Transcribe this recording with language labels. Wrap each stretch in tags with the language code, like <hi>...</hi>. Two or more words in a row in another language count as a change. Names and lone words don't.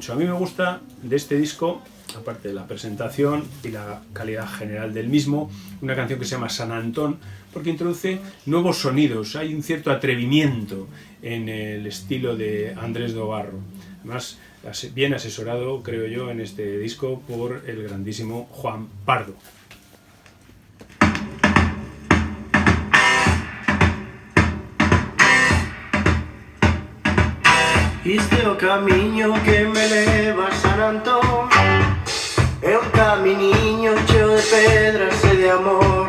<es>A mí me gusta de este disco, aparte de la presentación y la calidad general del mismo, una canción que se llama San Antón, porque introduce nuevos sonidos, hay un cierto atrevimiento en el estilo de Andrés do Barro. Además, bien asesorado, creo yo, en este disco por el grandísimo Juan Pardo.</es> <gl>Este o camiño que me leva a San Antón é un caminiño cheo de pedras e de amor.</gl>